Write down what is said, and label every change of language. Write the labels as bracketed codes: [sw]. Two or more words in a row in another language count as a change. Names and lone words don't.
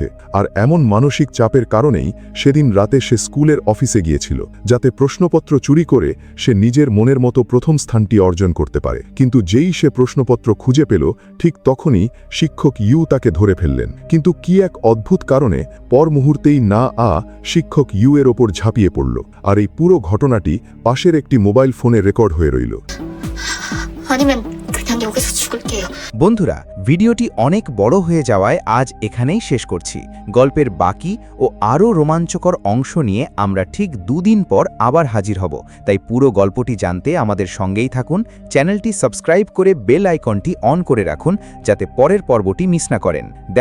[bn] আর এমন মানসিক চাপের কারণেই সেদিন রাতে সে স্কুলের অফিসে গিয়েছিল, যাতে প্রশ্নপত্র চুরি করে সে নিজের মনের মতো প্রথম স্থানটি অর্জন করতে পারে। কিন্তু যেই সে প্রশ্নপত্র খুঁজে পেল, ঠিক তখনই শিক্ষক ইউ তাকে ধরে ফেললেন। কিন্তু কি এক অদ্ভুত কারণে পর মুহূর্তেই না শিক্ষক ইউ এর ওপর ঝাঁপিয়ে পড়ল। আর এই পুরো ঘটনাটি পাশের একটি মোবাইল ফোনে রেকর্ড হয়ে রইল। [ko] 아니면 그냥 여기서 죽을게요. [bn] বন্ধুরা, ভিডিওটি অনেক বড় হয়ে যাওয়ায় আজ এখানেই শেষ করছি। গল্পের বাকি ও আরও রোমাঞ্চকর অংশ নিয়ে আমরা ঠিক 2 দিন পর আবার হাজির হব। তাই পুরো গল্পটি জানতে আমাদের সঙ্গেই থাকুন। চ্যানেলটি সাবস্ক্রাইব করে বেল আইকনটি অন করে রাখুন যাতে পরের পর্বটি মিস না করেন।